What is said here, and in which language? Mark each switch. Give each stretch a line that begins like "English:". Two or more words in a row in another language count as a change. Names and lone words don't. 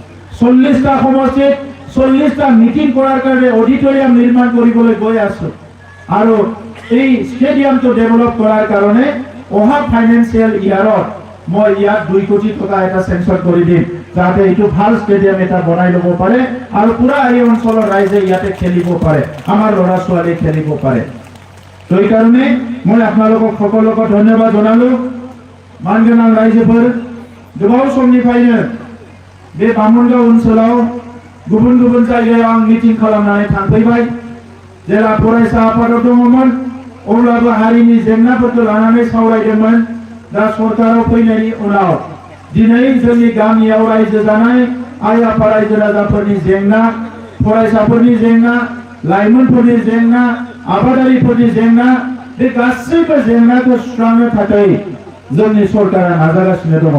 Assamese: 40টা সমষ্টিত 40টা মিটিং কৰাৰ কাৰণে অডিটৰিয়াম নিৰ্মাণ কৰিবলৈ গৈ আছো, আৰু এই ষ্টেডিয়ামটো ডেভেলপ কৰাৰ কাৰণে অহা
English: financial year
Assamese: মই ইয়াত 2 কোটি টকা এটা চেংচন কৰি দিম, যাতে এইটো ভাল ষ্টেডিয়াম এটা বনাই ল'ব পাৰে আৰু পুৰা এই অঞ্চলৰ ৰাইজে ইয়াতে খেলিব পাৰে, আমাৰ ল'ৰা ছোৱালী খেলিব পাৰে। তো এইকাৰণে মই আপোনালোকক সকলোকে ধন্যবাদ জনালো।
Bodo: মানগोनां रायजोफोर, गोबाव समनिफ्रायनो बे बामोनगाव ओनसोलाव गुबुन गुबुन जायगायाव आं मिटिं खालामनानै थांफैबाय। जेला फरायसा आफादाव दङमोन अब्लाबो हारिनि जेंनाफोरखौ लानानै सावरायदोंमोन। दा सरकाराव फैनायनि उनाव दिनै जोंनि गामियाव रायजो जानाय आइ आफा रायजो राजाफोरनि जेंना, फरायसाफोरनि जेंना, लाइमोनफोरनि जेंना, आबादारिफोरनि जेंना, बे गासैबो जेंनाखौ सुस्रांनो थाखाय जोंनि सरकारा नाजागासिनो दङ।